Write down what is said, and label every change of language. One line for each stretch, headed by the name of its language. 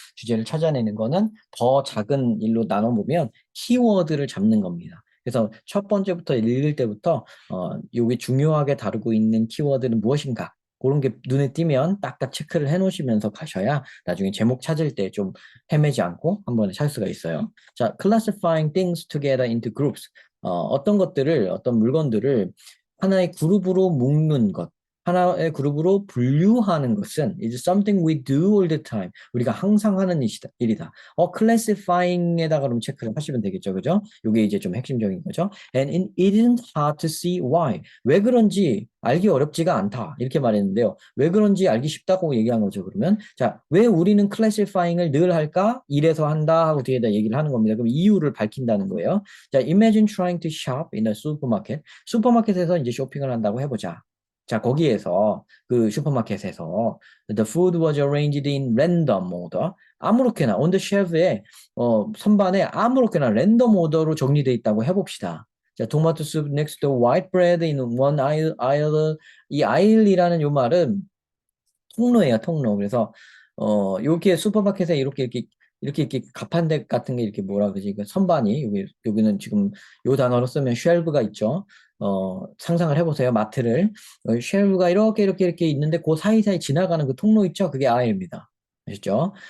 Korean: 주제를 찾아내는 거는 더 작은 일로 나눠보면 키워드를 잡는 겁니다. 그래서 첫 번째부터 읽을 때부터 여기 중요하게 다루고 있는 키워드는 무엇인가? 그런 게 눈에 띄면 딱딱 체크를 해 놓으시면서 가셔야 나중에 제목 찾을 때 좀 헤매지 않고 한 번에 찾을 수가 있어요.
English: 자, classifying things together into groups.
Korean: 어떤 물건들을 하나의 그룹으로 묶는 것, 하나의 그룹으로 분류하는 것은
English: is something we do all the time.
Korean: 우리가 항상 하는 일이다. classifying에다가 그럼 체크를 하시면 되겠죠. 그죠? 이게 이제 좀 핵심적인 거죠.
English: And it isn't hard to see why.
Korean: 왜 그런지 알기 어렵지가 않다. 이렇게 말했는데요. 왜 그런지 알기 쉽다고 얘기한 거죠. 그러면 자, 왜 우리는 classifying을 늘 할까? 이래서 한다 하고 뒤에다 얘기를 하는 겁니다. 그럼 이유를 밝힌다는 거예요.
English: 자, imagine trying to shop in a supermarket.
Korean: 슈퍼마켓에서 이제 쇼핑을 한다고 해보자.
English: 자,
Korean: 거기에서 그 슈퍼마켓에서
English: the food was arranged in random order.
Korean: 아무렇게나
English: on the shelf
Korean: 에 선반에 아무렇게나 랜덤 오더로 정리되어 있다고 해봅시다.
English: 자, 토마토 soup next to white bread in one aisle.
Korean: 이 aisle이라는 요 말은 통로예요, 통로. 그래서 요렇게 슈퍼마켓에 이렇게 가판대 같은 게 이렇게 뭐라 그러지? 그 선반이 여기는 지금 요 단어로 쓰면 쉘브가 있죠. 상상을 해보세요. 마트를 쉘브가 이렇게 있는데 그 사이사이 지나가는 그 통로 있죠? 그게 아일입니다. 아시죠?